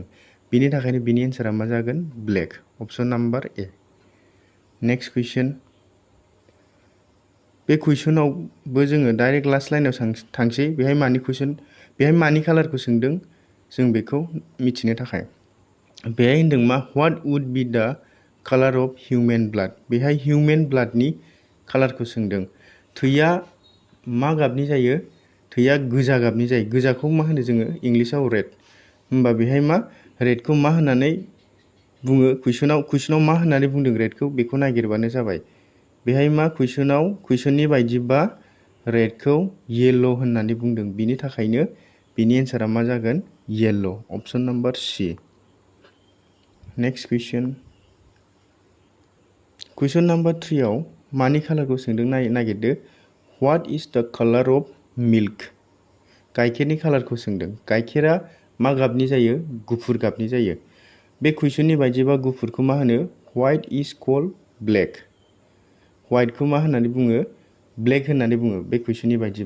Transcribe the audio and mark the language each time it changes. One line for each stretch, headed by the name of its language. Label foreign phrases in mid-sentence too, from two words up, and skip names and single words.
Bodo: बेनि थाखायनो बेनि एन्सारा मा जागोन?
English: Black. Option number A. Next question.
Bodo: बे कुइसनावबो जोङो डाइरेक्ट लास्ट लाइनाव थांसै। बेहाय मानि कालारखौ सोंदों जों बेखौ मिथिनो थाखाय। बेहाय होनदों मा?
English: What would be the colour of human blood?
Bodo: बेहाय हिउमेन ब्लाडनि कालारखौ सोंदों। थैया मा गाबनि जायो? थैया गोजा गाबनि जायो। गोजाखौ मा होनो जोङो इंलिसाव रेड। होमबा बेहाय मा रेडखौ मा होननानै बुङो? कुइसनाव मा होननानै बुंदों रेडखौ? बेखौ नागिरबानो जाबाय। बेहाय मा कुइसननि बायदिबा रेडखौ येल्ल' होननानै बुंदों। बिनि थाखायनो बिनि एन्सारा मा जागोन?
English: Yellow. Option number C. Next question.
Bodo: कुइसन नाम्बार 3 आव मानि कालारखौ सोंदों नागिरदो।
English: What is the colour of milk?
Bodo: गाइखेरनि कालारखौ सोंदों। गाइखेरा मा गाबनि जायो? गुफुर गाबनि जायो। बे कुइसननि बायदिबा गुफुरखौ मा होनो?
English: White is called black.
Bodo: व्हाइटखौ मा होननानै बुङो? ब्लेक होननानै बुङो बे कुइसननि बायदिबा।